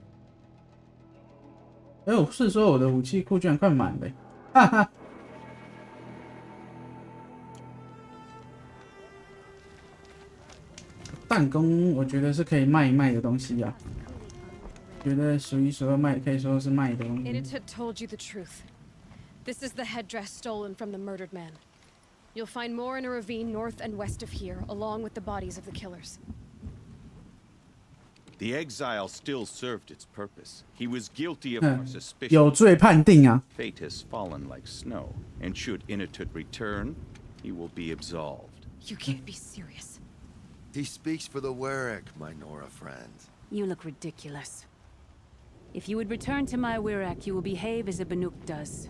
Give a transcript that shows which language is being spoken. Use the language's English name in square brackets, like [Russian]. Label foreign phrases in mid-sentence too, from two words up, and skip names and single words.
[Chinese] 我是说我的武器库居然快满了，哈哈。弹弓我觉得是可以卖一卖的东西啊，觉得数一数二卖，可以说是卖的东西。 [English] Inatut told you the truth. This is the headdress stolen from the murdered man. You'll find more in a ravine north and west of here, along with the bodies of the killers. The exile still served its purpose. He was guilty of our suspicion. [Chinese] 有罪判定啊！ [English] Fate has fallen like snow, and should Inatut return, he will be absolved. You can't be serious. He speaks for the Warwick, my Nora friend. You look ridiculous. If you would return to my Wirak, you will behave as a Banuk does.